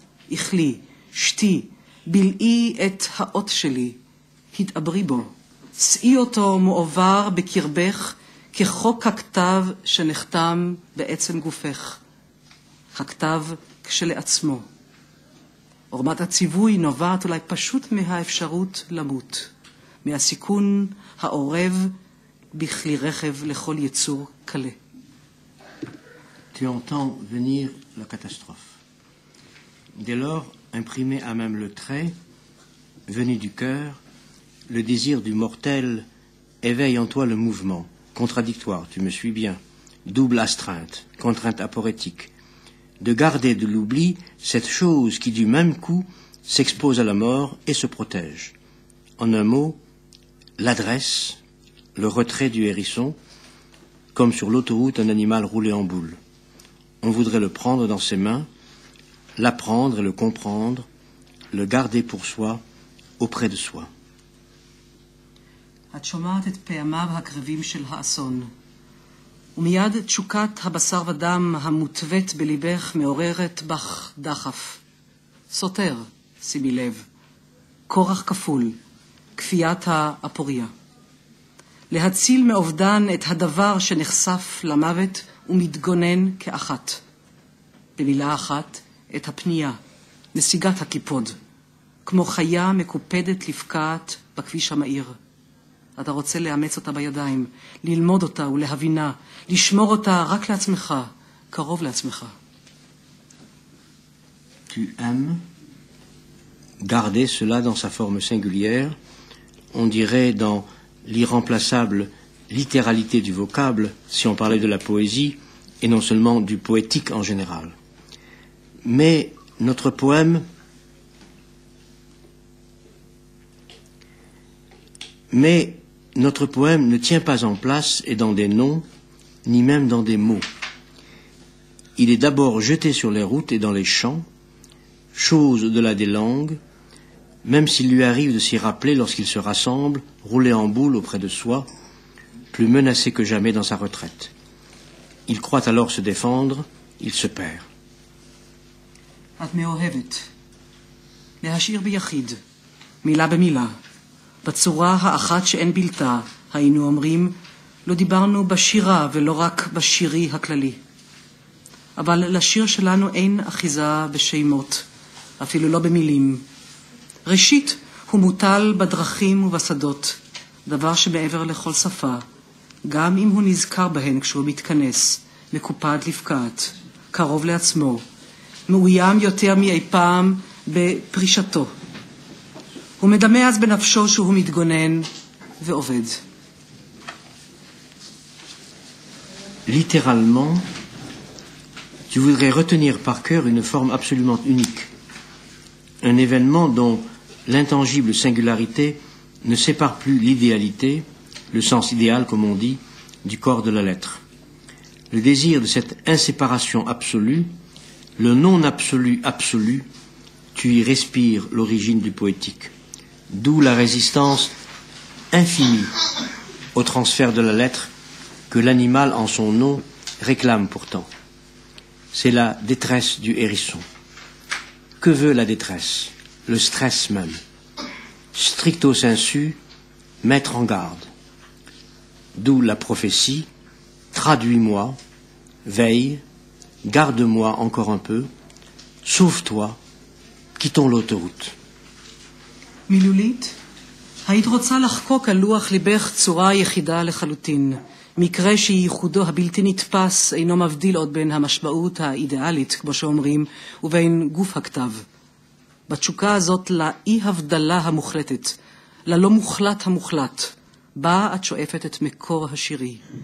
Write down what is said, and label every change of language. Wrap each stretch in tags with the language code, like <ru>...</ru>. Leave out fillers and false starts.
<he>איכלי, שתי, בלעי את האות שלי, התעברי בו, שאי אותו מועבר בקרבך כחוק הכתב שנחתם בעצם גופך, הכתב כשלעצמו. עורמת הציווי נובעת אולי פשוט מהאפשרות למות, מהסיכון העורב בכלי רכב לכל יצור קלה.</he> <fr>Tu entends venir la catastrophe. Dès lors, imprimé à même le trait, venu du cœur, le désir du mortel éveille en toi le mouvement, contradictoire, tu me suis bien, double astreinte, contrainte aporétique, de garder de l'oubli cette chose qui du même coup s'expose à la mort et se protège. En un mot, l'adresse, le retrait du hérisson, comme sur l'autoroute un animal roulé en boule. On voudrait le prendre dans ses mains, l'apprendre et le comprendre, le garder pour soi, auprès de soi.</fr> <he>את שומעת את פעמיו הקרבים של האסון, ומיד תשוקת הבשר ודם המוטבט בליבך מעוררת בך דחף. סותר, שימי לב, כורח כפול, כפיית האפוריה. להציל מאובדן את הדבר שנחשף למוות ומתגונן כאחת. במילה אחת, את הפנייה, נסיגת הקיפוד, כמו חיה מקופדת לפקעת בכביש המהיר. אתה רוצה לאמץ אותה בידיים, ללמוד אותה ולהבינה, לשמור אותה רק לעצמך, קרוב לעצמך.</he> <fr>Tu aimes garder cela dans sa forme singulière, on dirait dans l'irremplaçable littéralité du vocable, si on parlait de la poésie, et non seulement du poétique en général. Mais notre poème ne tient pas en place et dans des noms, ni même dans des mots. Il est d'abord jeté sur les routes et dans les champs, chose au-delà des langues, même s'il lui arrive de s'y rappeler lorsqu'il se rassemble, roulé en boule auprès de soi, plus menacé que jamais dans sa retraite. Il croit alors se défendre, il se perd.</fr> <he>את מאוהבת. להשאיר ביחיד, מילה במילה. בצורה האחת שאין בלתה, היינו אומרים, לא דיברנו בשירה ולא רק בשירי הכללי. אבל לשיר שלנו אין אחיזה בשמות, אפילו לא במילים. ראשית, הוא מוטל בדרכים ובשדות, דבר שמעבר לכל שפה, גם אם הוא נזכר בהן כשהוא מתכנס, מקופד לפקעת, קרוב לעצמו, מאוים יותר מאי פעם בפרישתו. הוא מדמה אז בנפשו שהוא מתגונן ועובד.</he> <fr>Littéralement, tu voudrais retenir par cœur une forme absolument unique, un événement dont l'intangible singularité ne sépare plus l'idéalité, le sens idéal comme on dit, du corps de la lettre. Le désir de cette inséparation absolue, le non-absolu absolu, tu y respires l'origine du poétique. D'où la résistance infinie au transfert de la lettre que l'animal en son nom réclame pourtant. C'est la détresse du hérisson. Que veut la détresse? Le stress même. Stricto sensu, mettre en garde. D'où la prophétie, traduis-moi, veille, garde-moi encore un peu, sauve-toi, quittons l'autoroute.</fr> <he>מילולית, היית רוצה לחקוק על לוח ליבך צורה יחידה לחלוטין, מקרה שייחודו הבלתי נתפס אינו מבדיל עוד בין המשמעות האידיאלית, כמו שאומרים, ובין גוף הכתב. בתשוקה הזאת לאי הבדלה המוחלטת, ללא מוחלט המוחלט, בה את שואפת את מקור השירי.</he>